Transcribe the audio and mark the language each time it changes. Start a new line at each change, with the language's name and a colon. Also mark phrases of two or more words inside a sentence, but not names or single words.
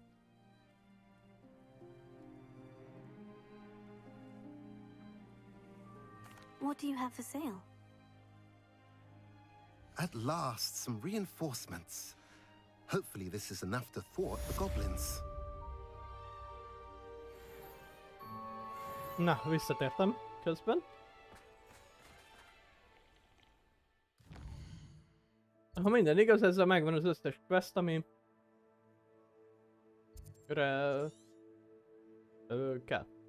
English: What do you have for sale? At last, some reinforcements. Hopefully this is enough to thwart the goblins.
Hungarian: Na, visszatértem közben. Ha minden igaz, ezzel megvan az összes quest, ami... kell.